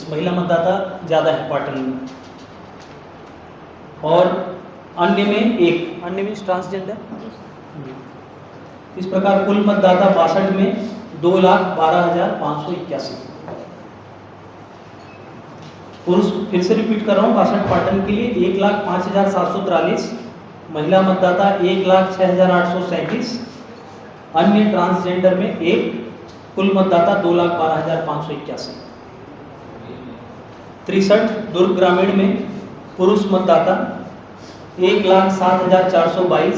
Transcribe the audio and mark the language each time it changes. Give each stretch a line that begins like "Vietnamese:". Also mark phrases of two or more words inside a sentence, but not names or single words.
Hindi: महिला मतदाता ज़्यादा है पाटन में। और अन्य में एक, अन्य में ट्रांसजेंडर। इस प्रकार कुल मतदाता 62 में 2,12,581। पुरुष, फिर से रिपीट कर रहा हूँ, 62 पाटन के लिए 1,05,743। महिला मतदाता 1,06,837। अन्य ट्रांसजेंडर में एक। कुल मतदाता 2,12,581। 63 दुर्ग ग्रामीण में पुरुष मतदाता 1,07,422।